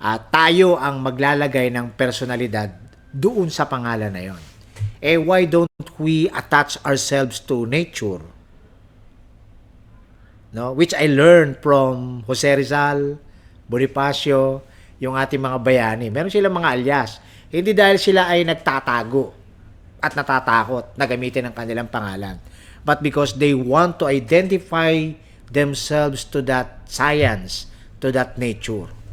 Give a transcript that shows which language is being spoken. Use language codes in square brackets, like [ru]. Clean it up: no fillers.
[tl] Tayo ang maglalagay ng personalidad doon sa pangalan na yun. [en] Why don't we attach ourselves to nature? [tl] No? [en] Which I learned from [tl] Jose Rizal, Bonifacio, yung ating mga bayani. Meron silang mga alias. Hindi dahil sila ay nagtatago at natatakot na gamitin ang kanilang pangalan. [en] But because they want to identify themselves to that science, to that nature.